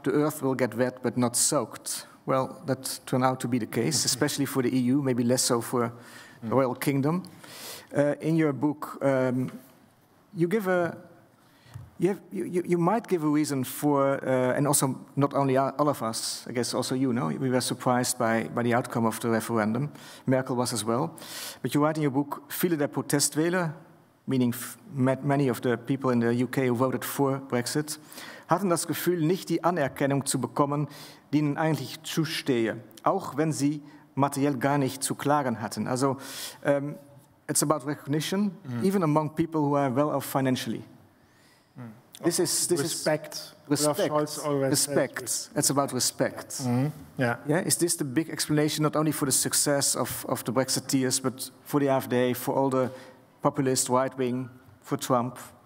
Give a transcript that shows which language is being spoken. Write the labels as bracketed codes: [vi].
[en] The earth will get wet, but not soaked. Well, that turned out to be the case, especially for the EU, maybe less so for the Royal Kingdom. In your book, you give a... You might give a reason for, and also not only all of us, I guess also you know, we were surprised by the outcome of the referendum. Merkel was as well. But you write in your book, [de] viele der Protestwähler, [en] meaning many of the people in the UK who voted for Brexit, [de] hatten das Gefühl, nicht die Anerkennung zu bekommen, die ihnen eigentlich zustehe, auch wenn sie materiell gar nicht zu klagen hatten. [en] Also, it's about recognition, even among people who are well off financially. This is respect. Respect. It's about respect. Yeah. Yeah. Is this the big explanation, not only for the success of the Brexiteers, but for the AfD, for all the populist right wing, for Trump?